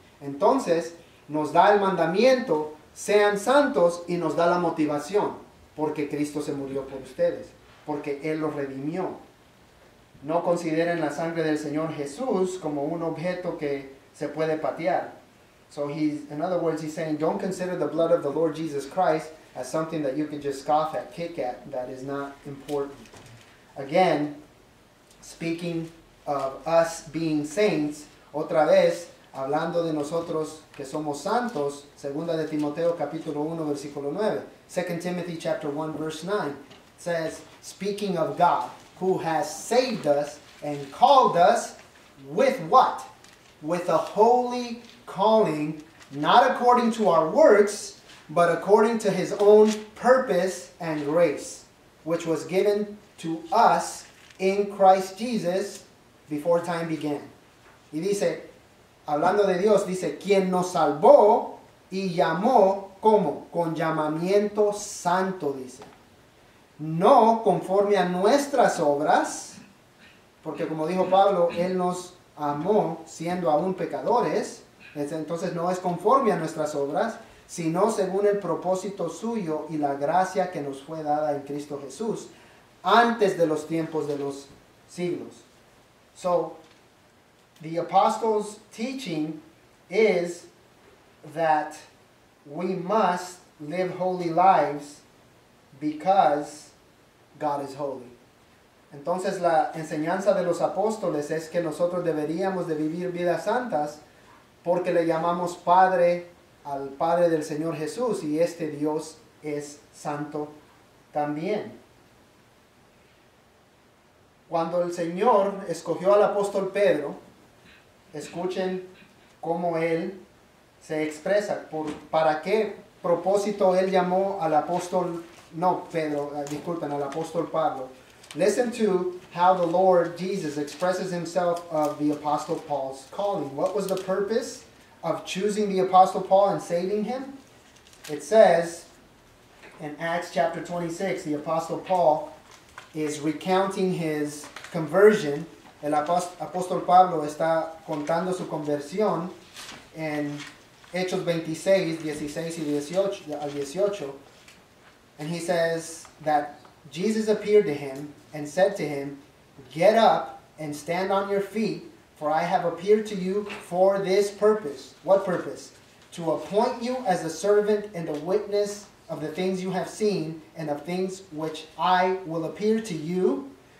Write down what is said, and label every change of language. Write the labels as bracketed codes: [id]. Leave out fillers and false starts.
[es] Entonces, nos da el mandamiento, sean santos, y nos da la motivación, porque Cristo se murió por ustedes, porque Él los redimió. No consideren la sangre del Señor Jesús como un objeto que se puede patear. [en] So in other words, he's saying, don't consider the blood of the Lord Jesus Christ as something that you can just scoff at, kick at, that is not important. Again, speaking of us being saints, [es] otra vez, hablando de nosotros que somos santos, segunda de Timoteo capítulo 1 versículo 9, [en] 2 Timothy chapter 1 verse 9, says, speaking of God, who has saved us and called us with what? With a holy calling, not according to our works, but according to his own purpose and grace, which was given to us in Christ Jesus before time began. [es] Y dice, hablando de Dios, dice, quien nos salvó y llamó, ¿cómo? Con llamamiento santo, dice. No conforme a nuestras obras, porque como dijo Pablo, Él nos amó siendo aún pecadores, entonces no es conforme a nuestras obras, sino según el propósito suyo y la gracia que nos fue dada en Cristo Jesús, antes de los tiempos de los siglos. [en] So, the apostles' teaching is that we must live holy lives because God is holy. [es] Entonces la enseñanza de los apóstoles es que nosotros deberíamos de vivir vidas santas porque le llamamos Padre al Padre del Señor Jesús, y este Dios es santo también. Cuando el Señor escogió al apóstol Pedro, escuchen cómo él se expresa, para qué propósito él llamó al apóstol, al apóstol Pablo. [en] Listen to how the Lord Jesus expresses himself of the Apostle Paul's calling. What was the purpose of choosing the Apostle Paul and saving him? It says in Acts chapter 26, the Apostle Paul is recounting his conversion. [es] El apóstol Pablo está contando su conversión en Hechos 26, 16 y 18. [en] And he says that Jesus appeared to him and said to him, "Get up and stand on your feet, for I have appeared to you for this purpose." What purpose? To appoint you as a servant and a witness of the things you have seen and of things which I will appear to you.